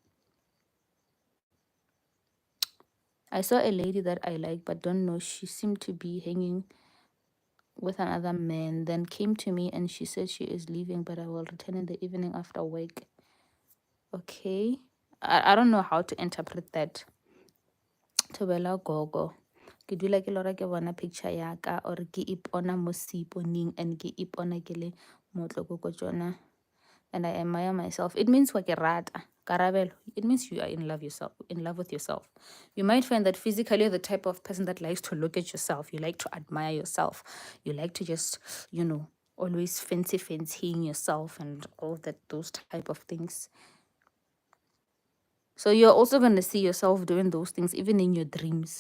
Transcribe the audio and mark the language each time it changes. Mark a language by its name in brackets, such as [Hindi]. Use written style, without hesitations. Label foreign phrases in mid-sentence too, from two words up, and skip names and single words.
[English] I saw a lady that I like but don't know. She seemed to be hanging with another man, then came to me and she said she is leaving, but I will return in the evening after work. Okay. I don't know how to interpret that. [Northern Sotho] Thobela gogo. Ke dula ke lora ke bona picture ya ka or ke ipona mo seponing and ke ipona ke le motloko ko tsona [English] and I admire myself. It means [Northern Sotho] wa ke rata. Karabelo. [English] It means you are in love with yourself. You might find that physically you're the type of person that likes to look at yourself. You like to admire yourself. You like to just, always fancying yourself and all that, those type of things. So you're also going to see yourself doing those things even in your dreams.